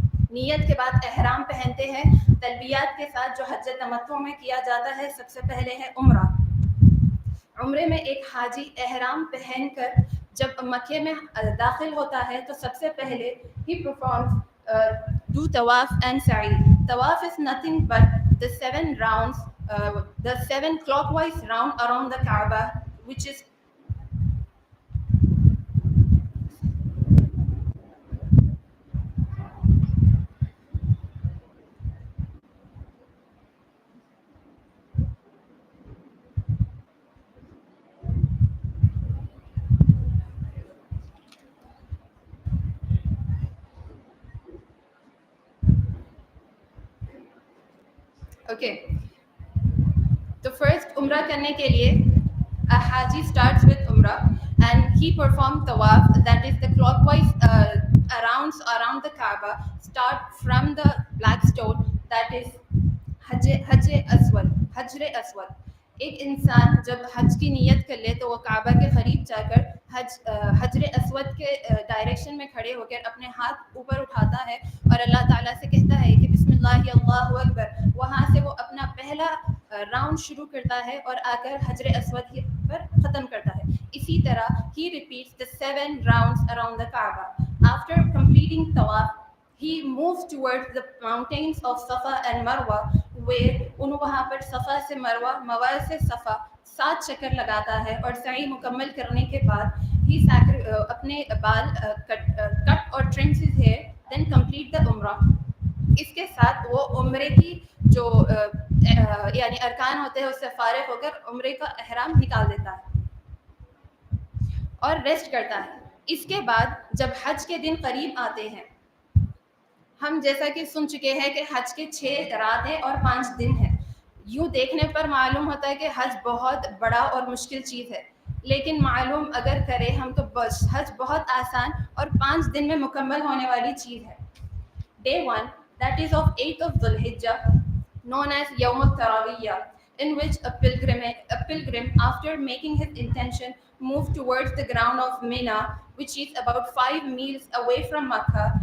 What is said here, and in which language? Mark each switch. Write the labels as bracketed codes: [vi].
[ur] نیت کے بعد احرام پہنتے ہیں تلبیات کے ساتھ جو حج تمتع میں کیا جاتا ہے. سب سے پہلے ہے عمرہ. عمرے میں ایک حاجی احرام پہن کر جب مکے میں داخل ہوتا ہے تو سب سے پہلے [en] he performs do tawaf and sa'i. Tawaf is nothing but the 7 rounds, the 7 clockwise round around the Kaaba, which is okay. [ur] تو فرسٹ عمرہ کرنے کے لیے حاجی [en] starts with عمرہ and he performed tawaf, that is the clockwise rounds around the Kaaba, start from the black stone, that is حجر اسود. [ur] ایک انسان جب حج کی نیت کر لے تو وہ کعبہ کے قریب جا کر حجر اسود کے ڈائریکشن میں کھڑے ہو کر اپنے ہاتھ اوپر اٹھاتا ہے اور اللہ تعالیٰ سے کہتا ہے کہ بسم اللہ اللہ اکبر. وہاں سے وہ اپنا پہلا راؤنڈ شروع کرتا ہے اور آ کر حجر اسود پر ختم کرتا ہے. اسی طرح [en] he repeats the 7 rounds around the Kaaba. After completing tawaf, he moves towards the mountains of Safa and Marwa, where [ur] وہاں پر صفا سے مروہ، مروہ سے صفا 7 چکر لگاتا ہے اور سعی مکمل کرنے کے بعد ہی اپنے بال کٹ اور terms [en] his hair, then complete the [ur] عمرہ. اس کے ساتھ وہ عمرے کی جو یعنی ارکان ہوتے ہیں اس سے فارغ ہو کر عمرے کا احرام نکال دیتا ہے اور ریسٹ کرتا ہے. اس کے بعد جب حج کے دن قریب آتے ہیں، ہم جیسا کہ سن چکے ہیں کہ حج کے 6 راتیں اور 5 دن ہیں. یوں دیکھنے پر معلوم ہوتا ہے کہ حج بہت بڑا اور مشکل چیز ہے، لیکن معلوم اگر کرے ہم تو بس حج بہت آسان اور 5 دن میں مکمل ہونے والی چیز ہے. [en] Day 1, that is of 8th of Dhul Hijjah, known as Yawm al-Tarawiyah, in which a pilgrim after making his intention moved towards the ground of Mina, which is about 5 miles away from Makkah.